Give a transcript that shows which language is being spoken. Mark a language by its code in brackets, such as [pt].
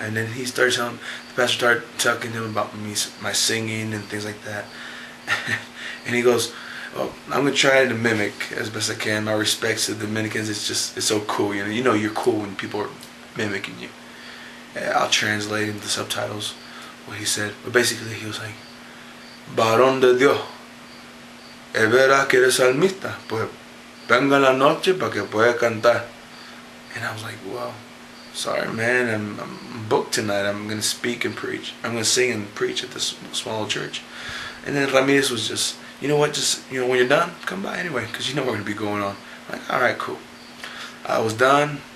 [en] And then he starts telling, the pastor started talking to him about my singing and things like that. And he goes, oh, I'm going to try to mimic as best I can. My respects to the Dominicans. It's so cool. You know you're cool when people are mimicking you. I'll translate into the subtitles what he said. But basically he was like, [es] varón de Dios, es verdad que eres salmista, pues venga la noche para que pueda cantar. [en] And I was like, well, sorry man, I'm booked tonight. I'm going to speak and preach. I'm going to sing and preach at this small church. And then Ramirez was just, you know what, when you're done, come by anyway, because you know we're going to be going on. I'm like, alright, cool. I was done.